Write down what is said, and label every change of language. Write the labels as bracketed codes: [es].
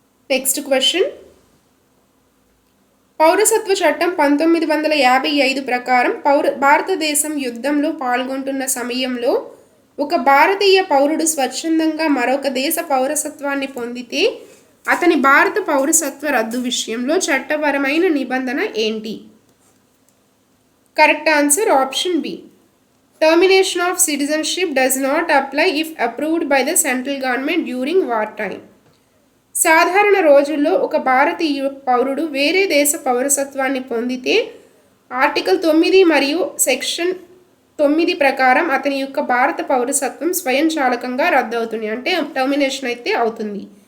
[te] Next question, పౌరసత్వ చట్టం 1955 ప్రకారం భారతదేశం యుద్ధంలో పాల్గొంటున్న సమయంలో ఒక భారతీయ పౌరుడు స్వచ్ఛందంగా మరొక దేశ పౌరసత్వాన్ని పొందితే అతని భారత పౌరసత్వ రద్దు విషయంలో చట్టపరమైన నిబంధన ఏంటి? [en] Correct answer option B. Termination of citizenship does not apply if approved by the central government during war time. [te] సాధారణ రోజుల్లో ఒక భారతీయ పౌరుడు వేరే దేశ పౌరసత్వాన్ని పొందితే ఆర్టికల్ 9 మరియు సెక్షన్ 9 ప్రకారం అతని యొక్క భారత పౌరసత్వం స్వయంచాలకంగా రద్దు అవుతుంది, అంటే టర్మినేషన్ అయితే అవుతుంది.